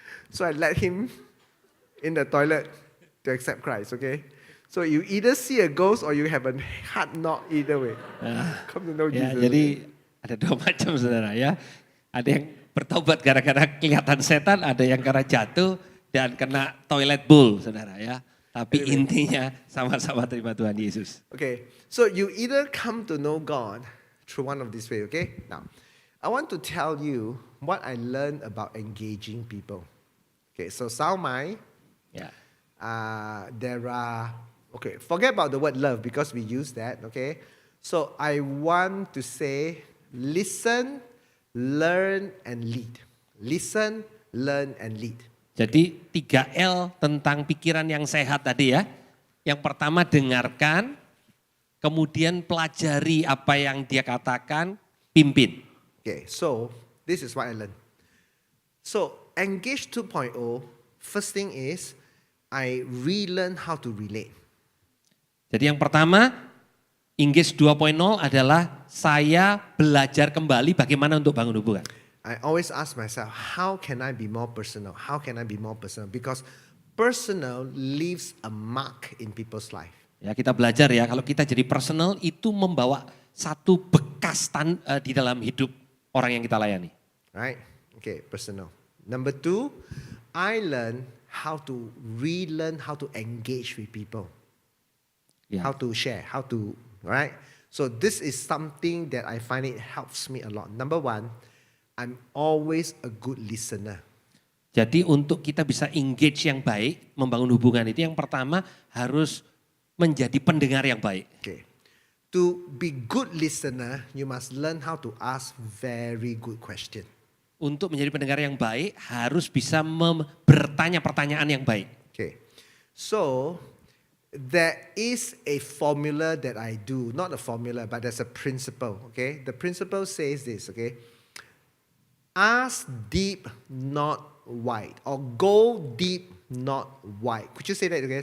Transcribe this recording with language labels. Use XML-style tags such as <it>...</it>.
<en>So I let him in the toilet to accept Christ, okay? So you either see a ghost or you have a hard knock either way. Come to know</en> <id>Ya,</id> <en>Jesus.</en> <id>jadi ada dua macam saudara ya. Ada yang bertobat gara-gara kelihatan setan, ada yang karena jatuh dan kena toilet bowl saudara ya. Tapi intinya sama-sama terima Tuhan Yesus.</id> <en>Okay, so you either come to know God through one of these ways, okay? Now, I want to tell you what I learned about engaging people. Okay, so Salmai,</en> <id>Ya.</id> <en>there are, okay, forget about the word love because we use that, okay? So I want to say listen, learn, and lead. Listen, learn, and lead.</en> <id>Jadi 3L tentang pikiran yang sehat tadi ya. Yang pertama dengarkan, kemudian pelajari apa yang dia katakan, pimpin.</id> <en>Okay, so this is what I learned. So Engage 2.0, first thing is I relearn how to relate.</en> <id>Jadi yang pertama, Engage 2.0 adalah saya belajar kembali bagaimana untuk bangun hubungan.</id> <en>I always ask myself, how can I be more personal? How can I be more personal? Because personal leaves a mark in people's life.</en> <id>Ya kita belajar ya, kalau kita jadi personal itu membawa satu bekas di dalam hidup orang yang kita layani.</id> <en>Right? Okay, personal. Number 2, I learn how to relearn how to engage with people.</en> <id>Ya.</id> <en>How to share, right? So this is something that I find it helps me a lot. Number 1, I'm always a good listener.</en> <id>Jadi untuk kita bisa engage yang baik, membangun hubungan itu yang pertama harus menjadi pendengar yang baik.</id> <en>Okay. To be good listener, you must learn how to ask very good question.</en> <id>Untuk menjadi pendengar yang baik harus bisa bertanya pertanyaan yang baik.</id> <en>Okay. So there is a formula that I do, not a formula, but there's a principle, okay? The principle says this, okay? Ask deep, not wide. Or go deep, not wide. Could you say that again?</en>